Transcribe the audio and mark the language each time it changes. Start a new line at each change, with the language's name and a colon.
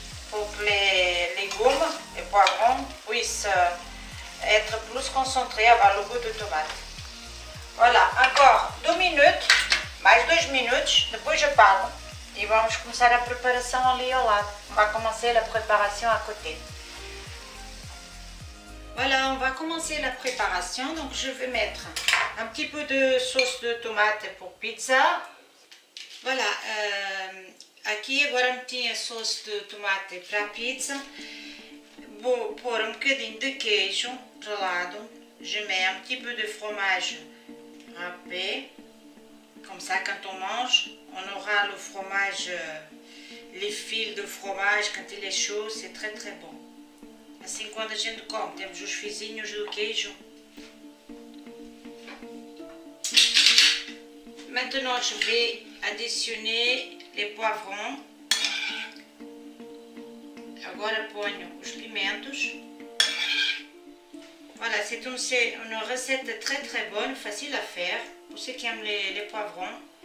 French: Pour que les légumes, les poivrons puissent être plus concentrés, avoir le goût de tomate. Voilà, encore 2 minutes,
Portuguese: mais 2 minutos, depois eu paro e vamos começar a preparação ali ao lado.
French: On va commencer la préparation à côté. Voilà, on va commencer la préparation. Donc je vais mettre un petit peu de sauce de tomate pour pizza.
Portuguese: Voilà, aqui agora meti a
French: sauce de tomate
Portuguese: para a pizza. Vou pôr um bocadinho de queijo ralado.
French: Je mets un petit peu de fromage râpé. Comme ça, quand on mange, on aura le fromage, les fils de fromage, quand il est chaud, c'est très très bon.
Portuguese: Assim, quando a gente come, temos os fizinhos do queijo.
French: Maintenant, je vais additionner les poivrons.
Portuguese: Agora ponho os pimentos.
French: Voilà, c'est une recette très très bonne, facile à faire. Pour ceux qui aiment les poivrons.